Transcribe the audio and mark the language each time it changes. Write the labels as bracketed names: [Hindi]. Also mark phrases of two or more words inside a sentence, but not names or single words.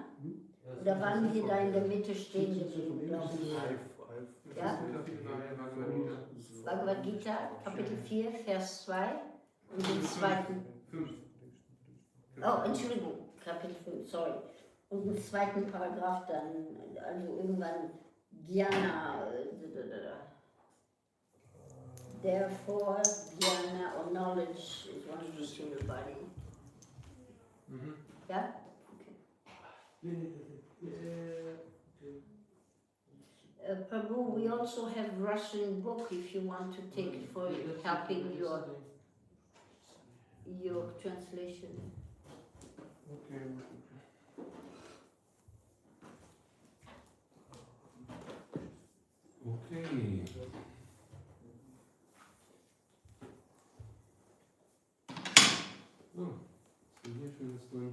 [German] Oder waren wir da in der Mitte stehen geblieben, glaube ich? Ja? Bhagavad Gita, Kapitel 4, Vers 2 und den zweiten. Oh, Entschuldigung, Kapitel 5, sorry. Und den zweiten Paragraph dann, also irgendwann Jnana. [English] Therefore, jnana or knowledge is one single body. Yeah? Okay. Prabhu, we also have Russian book if you want to take it for helping your translation. Okay. Okay. [German] Oh, was ist denn hier Schönes drin?